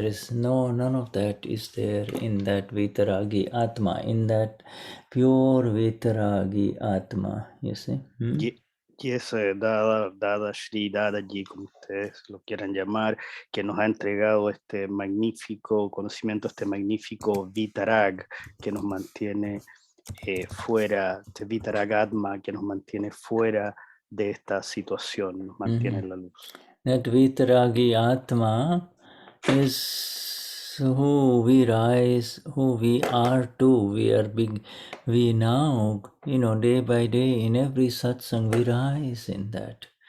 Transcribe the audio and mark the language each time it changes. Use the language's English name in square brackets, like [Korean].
[English] There is none of that is there in that Vitaragi Atma, in that pure Vitaragi Atma, you see. [Spanish] Y es Dada Shri, Dadaji, como ustedes lo quieran llamar, que nos ha entregado este magnífico conocimiento, este magnífico Vitarag, que nos mantiene fuera, este Vitarag Atma, que nos mantiene fuera de esta situación, nos mantiene en la luz. [English] That Vitaragi Atma is who we rise, who we are too. We now, day by day, in every satsang, we rise in that.